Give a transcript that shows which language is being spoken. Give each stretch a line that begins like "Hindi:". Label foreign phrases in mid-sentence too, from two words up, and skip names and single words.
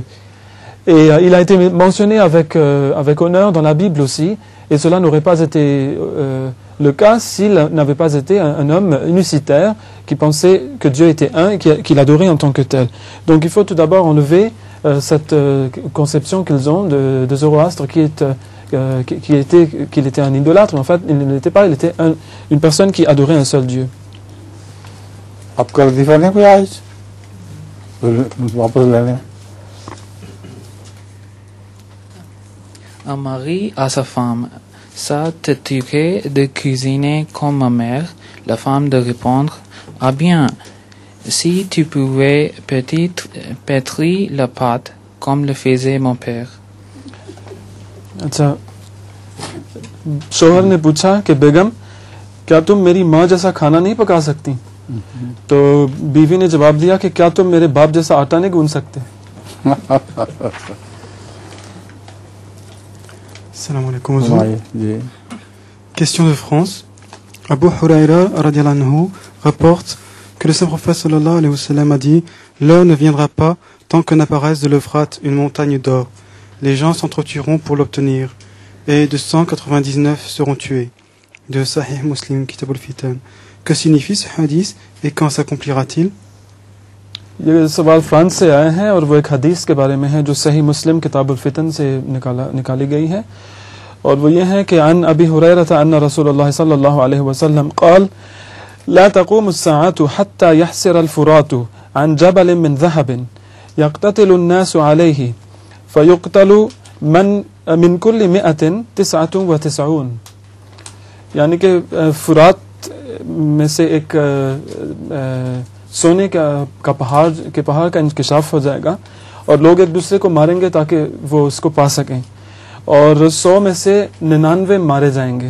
French: Et il a été mentionné avec honneur dans la Bible aussi, et cela n'aurait pas été le cas s'il n'avait pas été un homme unicitaire qui pensait que Dieu était un et qu'il adorait en tant que tel. Donc il faut tout d'abord enlever cette conception qu'ils ont de Zoroastre qu'il était un idolâtre, mais en fait il ne l'était pas, il était une personne qui adorait un seul Dieu.
Urdu: آپ کا لطیفہ نہیں کوئی آج واپس لینے?
French: Un mari à sa femme: ça te tuerait de cuisiner comme ma mère? La femme de répondre: ah bien, si tu pouvais pétrir la pâte comme le faisait mon père.
Urdu: اچھا، شوہر نے پوچھا کہ بیگم کیا تم میری ماں جیسا کھانا نہیں پکا سکتی? تو بیوی نے جواب دیا کہ کیا تم میرے باپ جیسا آٹا نہیں گوندھ سکتے?
Arabic: سلام عليكم.
French: Question de France. Abu Huraira
Arabic: رضي الله عنه
French: rapporte que le saint prophète
Arabic: صلى الله عليه وسلم
French: a dit: l'heure ne viendra pas tant que n'apparaisse de l'Euphrate une montagne d'or. Les gens s'entretueront pour l'obtenir, et de 199 seront tués. De Sahih Muslim, Kitab al-Fitan. Que signifie ce hadith et quand s'accomplira-t-il?
Urdu: یہ سوال فرانس سے آئے ہیں اور وہ ایک حدیث کے بارے میں ہے جو صحیح مسلم کتاب الفتن سے نکالی گئی ہے، اور وہ یہ ہے کہ
Arabic: عن أبي هريرة أن رسول الله صلى الله عليه وسلم قال لا تقوم الساعة حتى يحسر الفرات عن جبل من ذهب يقتتل الناس عليه فيقتل من كل مائة تسعة وتسعون.
Urdu: یعنی کہ فرات میں سے ایک سونے کا پہاڑ کا انکشاف ہو جائے گا اور لوگ ایک دوسرے کو ماریں گے تاکہ وہ اس کو پا سکیں، اور 100 میں سے 99 مارے جائیں گے.